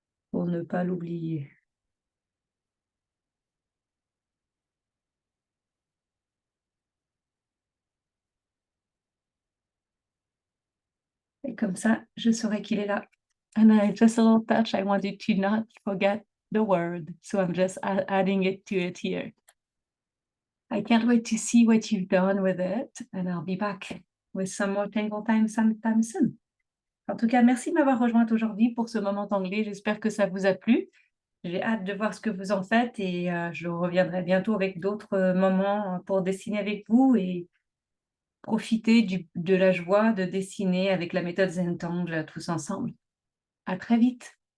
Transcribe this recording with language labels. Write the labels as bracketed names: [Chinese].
[French] Pour ne pas l'oublier. Et comme ça, je saurai qu'il est là. [English] And just a little touch, I wanted to not forget the word. So I'm just adding it to it here. I can't wait to see what you've done with it. And I'll be back with some more Tangle Time sometime soon. [French] En tout cas, merci de m'avoir rejointe aujourd'hui pour ce moment anglais. J'espère que ça vous a plu. J'ai hâte de voir ce que vous en faites et je reviendrai bientôt avec d'autres, moments, pour dessiner avec vous et profiter de la joie de dessiner avec la méthode Zentangle tous ensemble. À très vite.